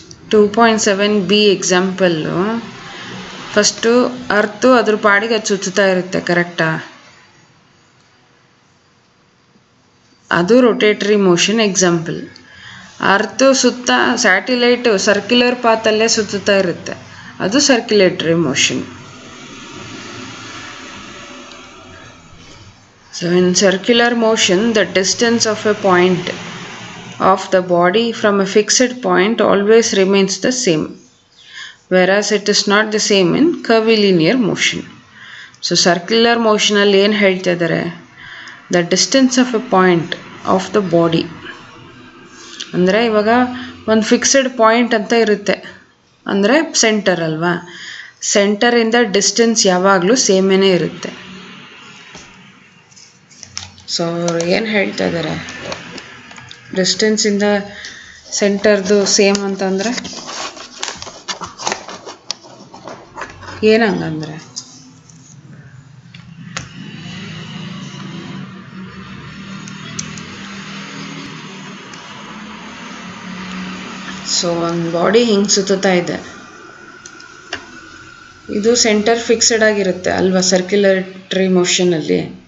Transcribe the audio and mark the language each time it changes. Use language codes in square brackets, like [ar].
[kn] .7b example. First earth ಅದ್ರ ಪಾಡಿಗೆ ಅದು ಸುತ್ತಾ ಇರುತ್ತೆ, ಕರೆಕ್ಟಾ? ಅದು ರೊಟೇಟರಿ ಮೋಷನ್ ಎಕ್ಸಾಂಪಲ್. ಅರ್ತು ಸುತ್ತ ಸ್ಯಾಟಿಲೈಟು ಸರ್ಕ್ಯುಲರ್ ಪಾತಲ್ಲೇ ಸುತ್ತಾ ಇರುತ್ತೆ, ಅದು circulatory motion. [en] So in circular motion the distance of a point of the body from a fixed point always remains the same, whereas it is not the same in curvilinear motion. So circular motion [kn] ಅಲ್ಲಿ ಏನು ಹೇಳ್ತಾ ಇದ್ದಾರೆ, [en] the distance of a point of the body. [kn] ಅಂದರೆ ಇವಾಗ ಒಂದು fixed point ಅಂತ ಇರುತ್ತೆ, ಅಂದರೆ ಸೆಂಟರ್ ಅಲ್ವಾ, ಸೆಂಟರಿಂದ ಡಿಸ್ಟೆನ್ಸ್ ಯಾವಾಗಲೂ ಸೇಮೇನೇ ಇರುತ್ತೆ. ಸೊ ಏನು ಹೇಳ್ತಾ ಇದ್ದಾರೆ, ಡಿಸ್ಟೆನ್ಸಿಂದ ಸೆಂಟರ್ದು ಸೇಮ್ ಅಂತಂದರೆ ಏನಂಗಂದರೆ, ಸೊ ಒಂದು ಬಾಡಿ ಹಿಂಗೆ ಸುತ್ತಾ ಇದೆ, ಇದು ಸೆಂಟರ್ ಫಿಕ್ಸೆಡ್ ಆಗಿರುತ್ತೆ ಅಲ್ವಾ ಸರ್ಕ್ಯುಲೇಟರಿ ಮೋಷನಲ್ಲಿ.